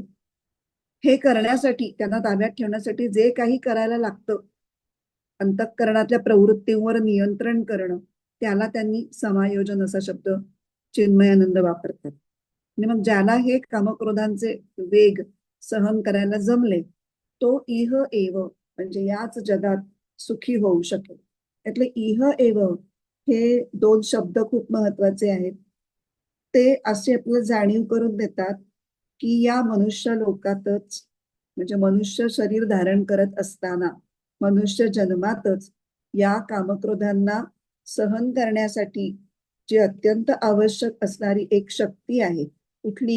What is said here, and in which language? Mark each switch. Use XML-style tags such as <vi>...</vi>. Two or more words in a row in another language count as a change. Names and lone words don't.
<mr>हे करण्यासाठी, त्यांना ताब्यात ठेवण्यासाठी जे काही करायला लागतं, अंतःकरणातल्या प्रवृत्तींवर नियंत्रण करणं, त्याला त्यांनी समायोजन असा शब्द चिन्मयानंद वापरतात. आणि मग ज्याला हे कामक्रोधांचे वेग सहन करायला जमले, तो</mr> <sa>इह एव</sa> <mr>म्हणजे याच जगात सुखी होऊ शकेल. त्यातले</mr> <sa>इह एव</sa> <mr>हे दोन शब्द खूप महत्वाचे आहेत. ते असे आपल्याला जाणीव करून देतात की या मनुष्य लोकातच, म्हणजे मनुष्य शरीर धारण करत असताना, मनुष्य जन्मातच या कामक्रोधांना सहन करण्यासाठी जी अत्यंत आवश्यक असणारी एक शक्ती आहे, कुठली?</mr>